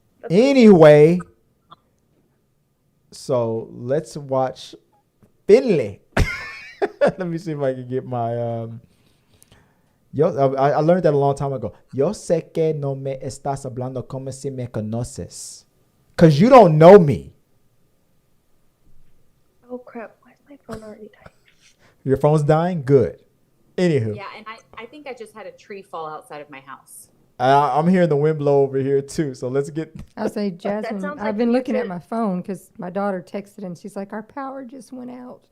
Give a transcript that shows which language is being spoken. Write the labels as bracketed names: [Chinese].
[English] Anyway, so let's watch Finley. Let me see if I can get my I learned that a long time ago. [Spanish] Yo sé que no me estás hablando como si me conoces. [English] Because you don't know me. Oh crap, why is my phone already dying? Your phone's dying? Good. Anywho. Yeah, and I think I just had a tree fall outside of my house. I'm hearing the wind blow over here too, so let's get... I'll say, Jasmine, I've been looking at my phone because my daughter texted and she's like, our power just went out.